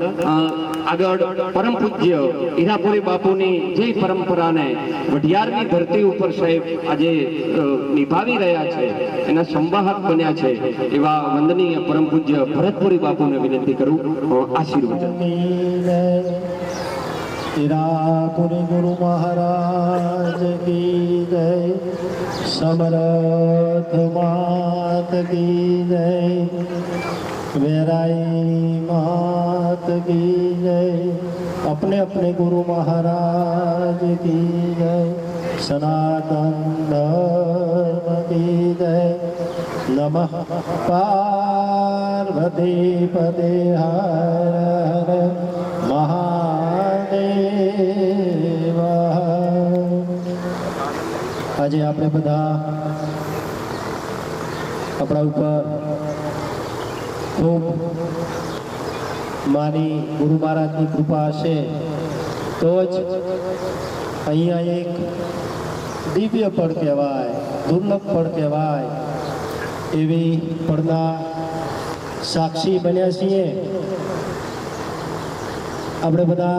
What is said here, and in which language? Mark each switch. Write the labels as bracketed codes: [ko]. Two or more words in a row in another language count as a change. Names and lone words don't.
[gu] આગળ પરમ પૂજ્ય હીરાપુરી બાપુની જે પરંપરાને વઢિયારની ધરતી ઉપર સાહેબ આજે નિભાવી રહ્યા છે, એના સંવાહક બન્યા છે એવા વંદનીય પરમ પૂજ્ય ભરતપુરી બાપુને વિનંતી કરું આશીર્વાદ. [hi] हीरापुरी गुरु महाराज की जय, समर्थ मात की जय, वेराई मात की जय, अपने अपने गुरु महाराज की जय, सनातन धर्म की जय. [sa] नमः पार्वती पते हर हर महादेव. [gu] આજે આપણે બધા આપણા ઉપર ખૂબ માની ગુરુ મહારાજની કૃપા હશે તો જ અહીંયા એક દિવ્ય પળ કહેવાય, દુર્લભ પળ કહેવાય એવી પળના સાક્ષી બન્યા છીએ આપણે બધા.